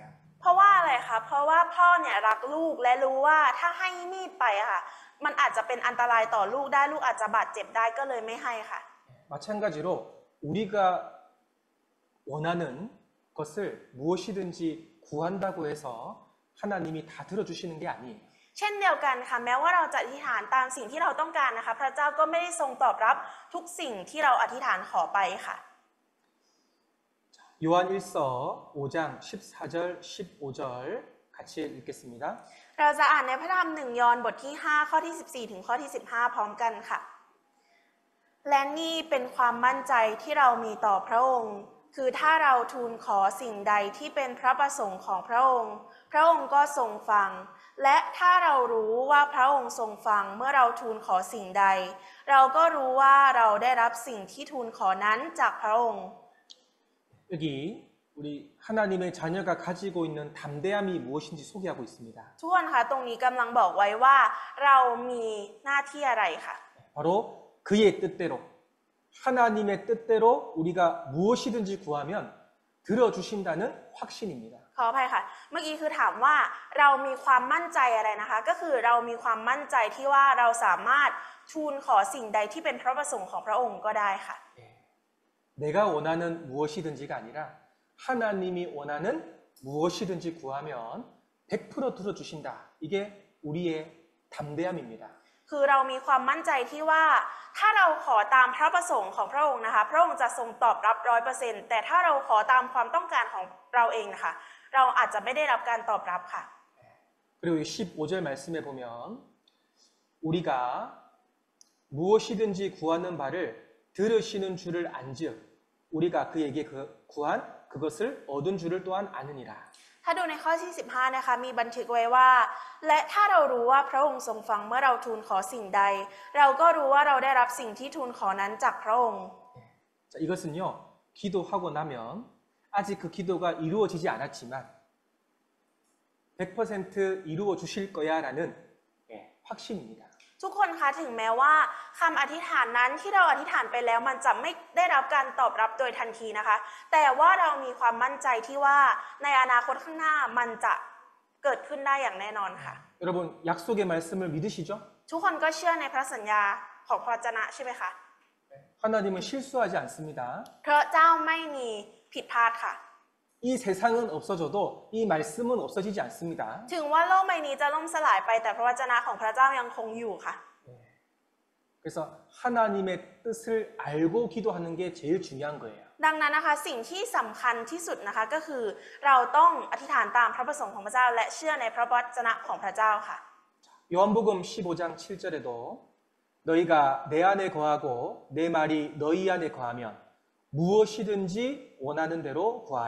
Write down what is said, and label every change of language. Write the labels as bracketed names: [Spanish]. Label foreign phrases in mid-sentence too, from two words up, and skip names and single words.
[Thai] เพราะว่าอะไรคะเพราะว่าพ่อเนี่ยรักลูกและรู้ว่าถ้าให้มีดไปอะค่ะมันอาจจะเป็นอันตรายต่อลูกได้ลูกอาจจะบาดเจ็บได้ก็เลยไม่ให้ค่ะ [Korean] 마찬가지로 우리가 원하는 것을 무엇이든지 구한다고 해서 하나님이 다 들어주시는 게 아니에요. [Thai] เช่นเดียวกันค่ะแม้ว่าเราจะอธิษฐานตามสิ่งที่เราต้องการนะคะพระเจ้าก็ไม่ได้ทรงตอบรับทุกสิ่งที่เราอธิษฐานขอไปค่ะ [Korean] 요한 1서 5장 14절 15절 같이 읽겠습니다. [Thai] เราจะอ่านในพระธรรม1 ยอห์นบทที่ 5 ข้อที่ 14 ถึงข้อที่ 15 พร้อมกันค่ะ และนี่เป็นความมั่นใจที่เรามีต่อพระองค์ คือถ้าเราทูลขอสิ่งใดที่เป็นพระประสงค์ของพระองค์ พระองค์ก็ทรงฟัง และถ้าเรารู้ว่าพระองค์ทรงฟังเมื่อเราทูลขอสิ่งใด เราก็รู้ว่าเราได้รับสิ่งที่ทูลขอนั้นจากพระองค์ [Korean] 여기 우리 하나님의 자녀가 가지고 있는 담대함이 무엇인지 소개하고 있습니다. [Thai] ทุกคนคะตรงนี้กำลังบอกไว้ว่าเรามีหน้าที่อะไรค่ะ [Korean] 바로 그의 뜻대로 하나님의 뜻대로 우리가 무엇이든지 구하면 들어주신다는 확신입니다. [Thai] ขออภัยค่ะ เมื่อกี้คือถามว่าเรามีความมั่นใจอะไรนะคะ ก็คือเรามีความมั่นใจที่ว่าเราสามารถทูลขอสิ่งใดที่เป็นพระประสงค์ของพระองค์ก็ได้ค่ะ [Korean] 내가 원하는 무엇이든지가 아니라 하나님이 원하는 무엇이든지 구하면 100% 들어주신다. 이게 우리의 담대함입니다. [Thai] คือเรามีความมั่นใจที่ว่าถ้าเราขอตามพระประสงค์ของพระองค์นะคะพระองค์จะทรงตอบรับ 100% แต่ถ้าเราขอตามความต้องการของเราเองนะคะเราอาจจะไม่ได้รับการตอบรับค่ะ [Korean] 그리고 15절 말씀에 보면 우리가 무엇이든지 구하는 바를 들으시는 줄을 안즉 우리가 그에게 구한 그것을 얻은 줄을 또한 아느니라. [Thai] ถ้าดูในข้อที่ 15 นะคะมีบันทึกไว้ว่าและถ้าเรารู้ว่าพระองค์ทรงฟังเมื่อเราทูลขอสิ่งใดเราก็รู้ว่าเราได้รับสิ่งที่ทูลขอนั้นจากพระองค์ [Korean] 자, 이것은요 기도하고 나면 아직 그 기도가 이루어지지 않았지만 100% 이루어 주실 거야라는 확신입니다. [Thai] ทุกคนคะถึงแม้ว่าคำอธิษฐานนั้นที่เราอธิษฐานไปแล้วมันจะไม่ได้รับการตอบรับโดยทันทีนะคะแต่ว่าเรามีความมั่นใจที่ว่าในอนาคตข้างหน้ามันจะเกิดขึ้นได้อย่างแน่นอนค่ะ [Korean] 여러분 약속의 말씀을 믿으시죠? [Thai] ทุกคนก็เชื่อในพระสัญญาของพระวจนะใช่ไหมคะ [Korean] 하나님은 실수하지 않습니다. [Thai] พระเจ้าไม่มีผิดพลาดค่ะ [Korean] 이 세상은 없어져도 이 말씀은 없어지지 않습니다. [Thai] ถึงว่าโลกใบนี้จะล่มสลายไปแต่พระวจนะของพระเจ้ายังคงอยู่ค่ะ [Korean] 그래서 하나님의 뜻을 알고 기도하는 게 제일 중요한 거예요. [Thai] ดังนั้นนะคะสิ่งที่สำคัญที่สุดนะคะก็คือเราต้องอธิษฐานตามพระประสงค์ของพระเจ้าและเชื่อในพระวจนะของพระเจ้าค่ะ [Korean] 요한복음 15장 7절에도 너희가 내 안에 거하고 내 말이 너희 안에 거하면 무엇이든지 원하는 대로 구하라.